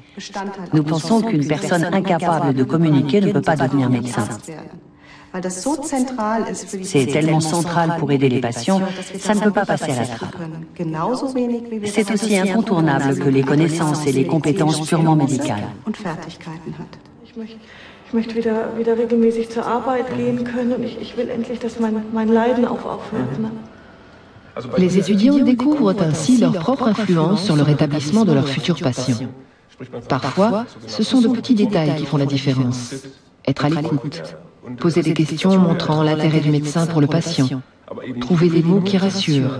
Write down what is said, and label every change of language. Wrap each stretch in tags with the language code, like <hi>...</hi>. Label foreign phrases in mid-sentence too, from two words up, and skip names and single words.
<fr>Nous pensons qu'une personne incapable de communiquer ne peut pas devenir médecin. C'est tellement central pour aider les patients, ça ne peut pas passer à la trappe. C'est aussi incontournable que les connaissances et les compétences purement médicales.</fr> <de>Ich möchte wieder regelmäßig zur Arbeit gehen können und ich will endlich, dass mein Leiden auch aufhört.</de> <fr>Les étudiants découvrent ainsi leur propre influence sur le rétablissement de leurs futurs patients. Parfois, ce sont de petits détails qui font la différence. Être à l'écoute, poser des questions montrant l'intérêt du médecin pour le patient, trouver des mots qui rassurent.</fr>